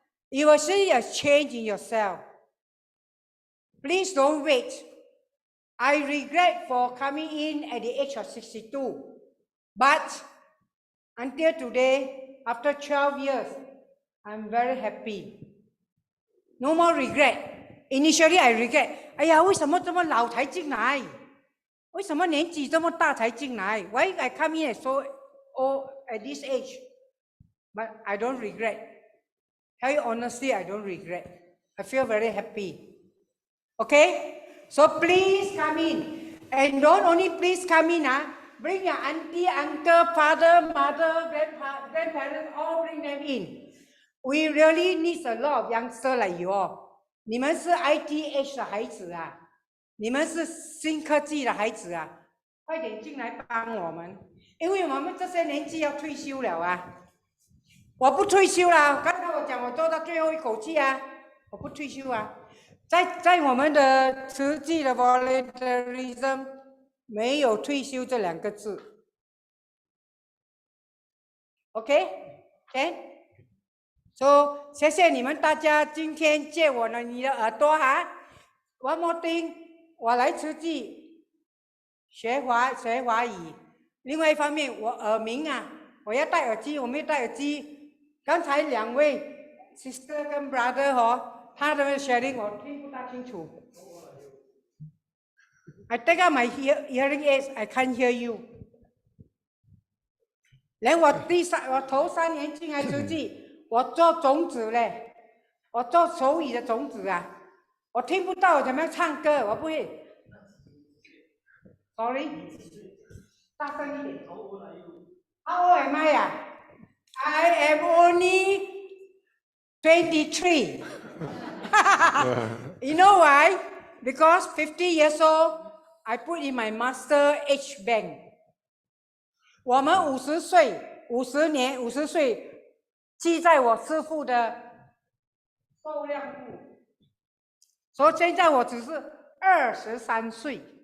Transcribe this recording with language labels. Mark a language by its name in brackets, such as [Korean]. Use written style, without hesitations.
[English] You will see a change in yourself. Please don't wait. I regret for coming in at the age of 62. But until today, after 12 years, I'm very happy. No more regret. Initially, I regret. [Chinese] 哎呀，为什么这么老才进来？ [English] 为什么年纪这么大才进来？Why I come in so old at this age? But I don't regret. Tell you honestly, I don't regret. I feel very happy. Okay? So please come in. And don't only please come in, bring your auntie, uncle, father, mother, grandparents, all bring them in. We really need a lot of youngsters like you all. [Chinese] 你们是 ITH 的孩子啊，你们是新科技的孩子啊，快点进来帮我们，因为我们这些年纪要退休了啊。我不退休啦，刚才我讲我做到最后一口气啊，我不退休啊。在我们的实际的 volunteerism 没有退休这两个字。 OK， So 谢谢你们大家今天借我的你的耳朵哈。 One more thing，我来慈济学华语。另外一方面，我耳鸣啊，我要戴耳机，我没有戴耳机。刚才两位 sister 跟 brother 他的 sharing 我听不大清楚。 [English] I take out my hearing aids, I can't hear you. [Chinese] 连我头3年进来慈济。我做种子嘞，我做手语的种子啊，我听不到我怎么样唱歌，我不会。 [English] Sorry，大声一点。 How old am I? I am only 23. You know why? Because 50 years old, I put in my master age bank. [Chinese] 我们50岁，50岁。记在我师父的寿量簿，所以现在我只是23岁。